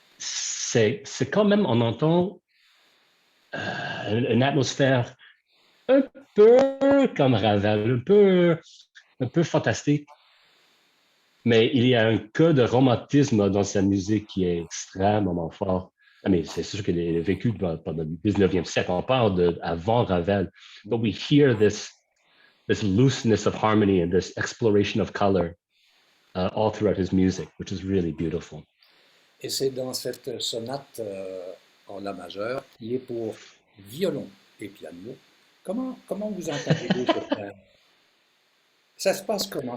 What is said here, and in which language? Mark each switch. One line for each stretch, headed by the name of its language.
French: c'est quand même, on entend une atmosphère un peu comme Ravel, un peu fantastique, mais il y a un cas de romantisme dans sa musique qui est extrêmement fort. Ah, mais c'est sûr qu'il est vécu pendant le 19e siècle. On parle avant Ravel.
English: But we hear this looseness of harmony and this exploration of color all throughout his music, which is really beautiful.
French: Et c'est dans cette sonate en La majeur qui est pour violon et piano. Comment vous entendez-vous ce frère? Ça se passe comment?